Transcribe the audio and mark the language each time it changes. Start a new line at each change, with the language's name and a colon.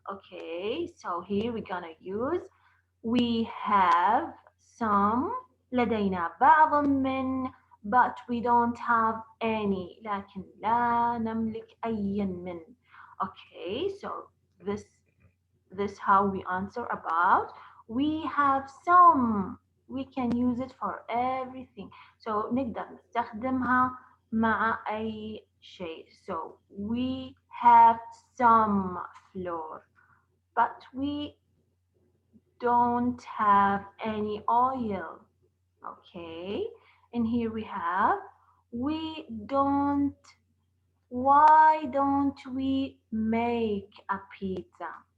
English: Okay, so here we're gonna use we have some,
Arabic: لدينا بعض من,
English: but we don't have any,
Arabic: لكن لا نملك أي من.
English: Okay, so this how we answer about we have some. We can use it for everything.
Arabic: So نقدر نستخدمها مع أي شيء.
English: So we have some flour, but we don't have any oil. Okay, and here we have we don't. Why don't we make a pizza?